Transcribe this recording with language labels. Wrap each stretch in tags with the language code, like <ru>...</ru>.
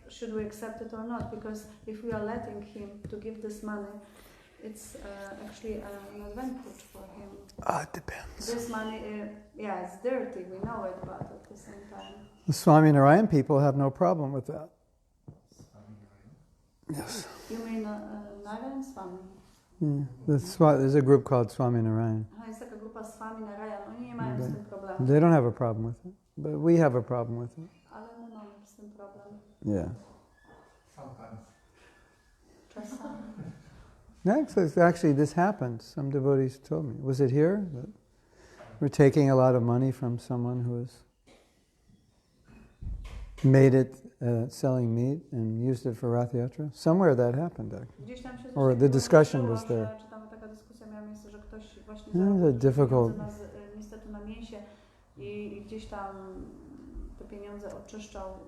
<en>Should we accept it or not? Because if we are letting him to give this money, it's actually an advantage for him. It depends. This money, it's dirty, we know it, but at the same time. The Swaminarayan people have no problem with that. Yes. You mean Narayan Swami? There's a group called Swaminarayan.</en> <pl>Jest taka grupa Swaminarayan, oni nie mają z tym problemu.</pl> <en>They don't have a problem with it, but we have a problem with it.</en> <pl>Ale my mamy z tym problem.</pl> <en>Yeah. Sometimes.</en> <pl>Czasami.</pl> <en>Actually, this happened. Some devotees told me. Was it here? That we're taking a lot of money from someone who has made it selling meat and used it for Rath Yatra? Somewhere that happened, actually. Or the discussion was there.</en> <pl>Taka dyskusja miała miejsce, że ktoś właśnie</pl> <en>It's a difficult...</en> <pl>niestety na mięsie i gdzieś tam te pieniądze oczyszczał.</pl>